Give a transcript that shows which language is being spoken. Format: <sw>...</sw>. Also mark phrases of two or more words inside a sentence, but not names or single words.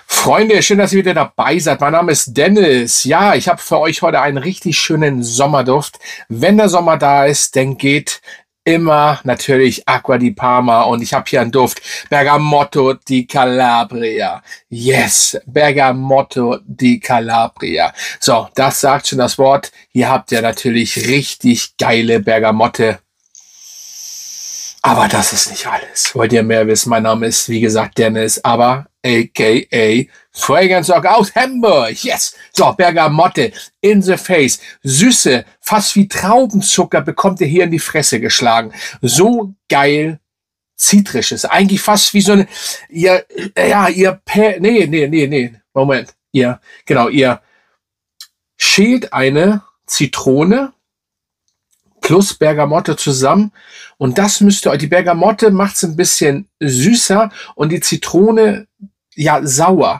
<de>Freunde, schön, dass ihr wieder dabei seid. Mein Name ist Dennis. Ja, ich habe für euch heute einen richtig schönen Sommerduft. Wenn der Sommer da ist, dann geht immer natürlich Acqua di Parma und ich habe hier einen Duft. Bergamotto di Calabria. Yes, Bergamotto di Calabria. So, das sagt schon das Wort. Hier habt ihr natürlich richtig geile Bergamotte. Aber das ist nicht alles. Wollt ihr mehr wissen? Mein Name ist, wie gesagt, Dennis, aber a.k.a. Fragrance Dog aus Hamburg. Yes!</de> <en>So, Bergamotte in the face.</en> <de>Süße, fast wie Traubenzucker bekommt ihr hier in die Fresse geschlagen. So geil zitrisches. Eigentlich fast wie so eine, Moment. Ihr schält eine Zitrone plus Bergamotte zusammen und das müsst ihr euch, die Bergamotte macht es ein bisschen süßer und die Zitrone, ja, sauer.</de>